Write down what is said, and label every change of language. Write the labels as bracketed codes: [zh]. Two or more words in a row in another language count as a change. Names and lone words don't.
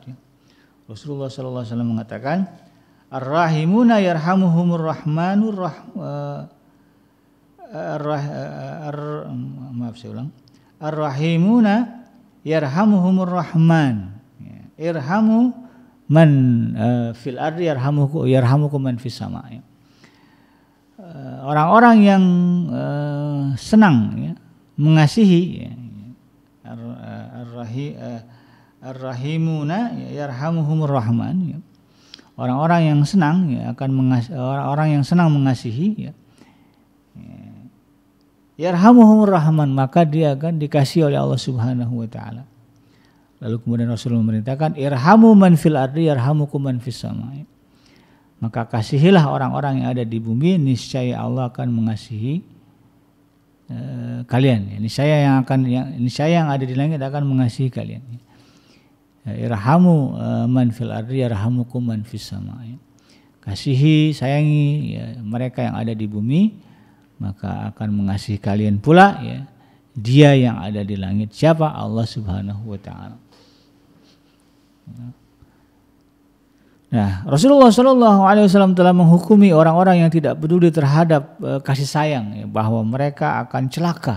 [id] Rasulullah SAW mengatakan, [ar] الراحمون يرحمهم الرحمن الراحمون يرحمهم الرحمن. ارحموا من في الأرض يرحمكم من في السماء. [id] Orang-orang yang senang mengasihi, [ar] الراحمون يرحمهم الرحمن. [id] Orang-orang yang senang akan mengasihi, orang yang senang mengasihi, [ar] يرحمهم الرحمن, [id] maka dia akan dikasihi oleh [ar] الله سبحانه وتعالى. [id] Lalu kemudian Rasulullah memerintahkan, [ar] ارحموا من في الأرض يرحمكم من في السماء. [id] Maka kasihilah orang-orang yang ada di bumi, niscaya Allah akan mengasihi kalian. Niscaya yang ada di langit akan mengasihi kalian. [ar] ارحموا من في الأرض يرحمكم من في السماء. [id] Kasihi, sayangi mereka yang ada di bumi, maka akan mengasihi kalian pula. Dia yang ada di langit. Siapa? [ar] الله سبحانه وتعالى. [id] Nah, Rasulullah [ar] صلى الله عليه وسلم [id] telah menghukumi orang-orang yang tidak peduli terhadap kasih sayang, ya, bahwa mereka akan celaka.